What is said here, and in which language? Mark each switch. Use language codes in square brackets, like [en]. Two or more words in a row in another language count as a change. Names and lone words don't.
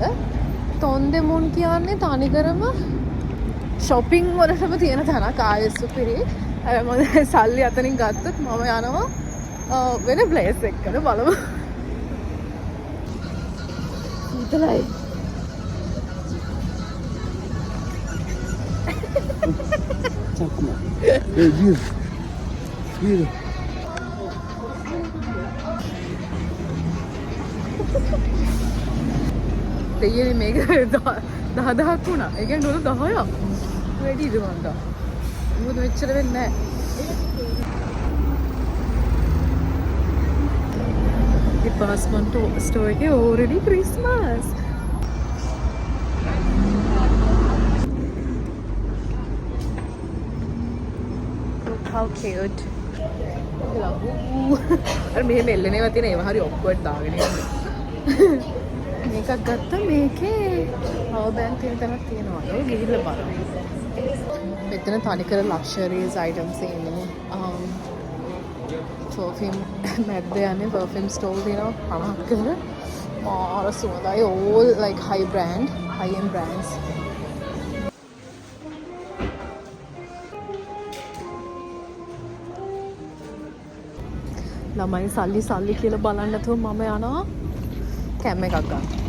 [si] තොන්දෙමුන් කියන්නේ තනිකරම shopping වලටම තියෙන තැනක්. ආයෙත් සුපිරි. මම සල්ලි අතනින් ගත්තොත් මම යනවා වෙන ප්ලේස් එකකට බලමු. සීතලයි. [ko] 잠깐만. 위로. [si] දෙයියනේ මේක 10,000ක් වුණා. ඒ කියන්නේ ඩොලර් 10ක්. වැඩිද මන්ද? මොකද මෙච්චර වෙන්නේ නැහැ. [en] department store එකේ already Christmas. Look how cute. [si] අර මෙහෙම එල්ලේනවා තියෙන ඒවා හරි ඔක්කොට දාගෙන යන්න. මේකක් ගත්තා. මේකේ [en] power bank [si] තියෙන තැනක් තියෙනවා. ඒක ගිහිල්ලා බලන්න. මෙතන තනිකර [en] luxurious items [si] ඉන්නේ. perfume මැද්ද යන්නේ [en] perfume store [si] තියෙනවා 50ක් විතර. මාර සුවඳයි. [en] all like high end brands. [si] ළමයි සල්ලි කියලා බලන්න නැතුව මම යනවා කැම් එකක් ගන්න.